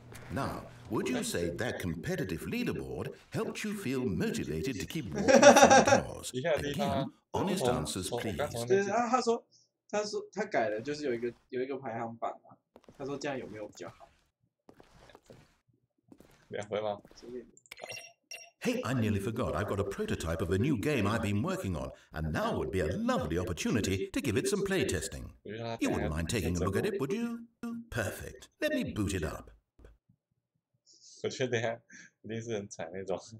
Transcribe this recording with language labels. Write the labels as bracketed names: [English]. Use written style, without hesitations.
[English] Now, would you say that competitive leaderboard helped you feel motivated to keep walking through the doors? Again, honest answers, please. [Chinese] 对啊，他说他改了，就是有一个排行榜啊。他说这样有没有比较好？2分吗？ [English] Hey, I nearly forgot. I've got a prototype of a new game I've been working on, and now would be a lovely opportunity to give it some playtesting. You wouldn't mind taking a look at it, would you? Perfect. Let me boot it up. [Chinese] 我觉得等下一定是很惨那种。